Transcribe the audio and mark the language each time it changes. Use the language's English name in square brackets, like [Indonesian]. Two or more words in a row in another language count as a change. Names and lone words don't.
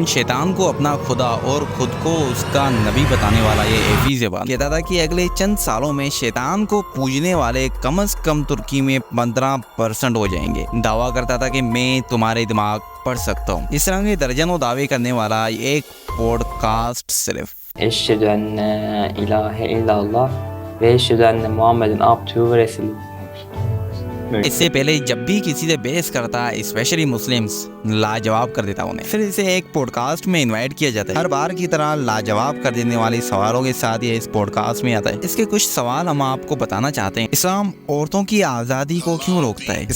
[Urdu] شیطان کو اپنا خدا اور خود کو اس کا نبی بتانے والا یہ ایفی زبان کہتا تھا کہ اگلے چند سالوں میں شیطان کو پوجنے والے کم از کم ترکی میں 15% ہو جائیں گے۔ دعویٰ کرتا تھا کہ میں تمہارے دماغ پڑھ سکتا ہوں۔ اس طرح کے درجنوں دعوے کرنے والا ایک پوڈ کاسٹ صرف [Arabic] أشهد أن إله إلا الله وأشهد أن محمدا عبده ورسوله. [Urdu] اس سے پہلے جب بھی کسی سے بحث کرتا [English] specially Muslims [Urdu] لاجواب کر دیتا انہیں، پھر اسے ایک پوڈ کاسٹ میں انوائٹ کیا جاتا ہے۔ ہر بار کی طرح لاجواب کر دینے والے سوالوں کے ساتھ یہ اس پوڈ کاسٹ میں آتا ہے۔ اس کے کچھ سوال ہم آپ کو بتانا چاہتے ہیں۔ اسلام عورتوں کی آزادی کو کیوں روکتا ہے؟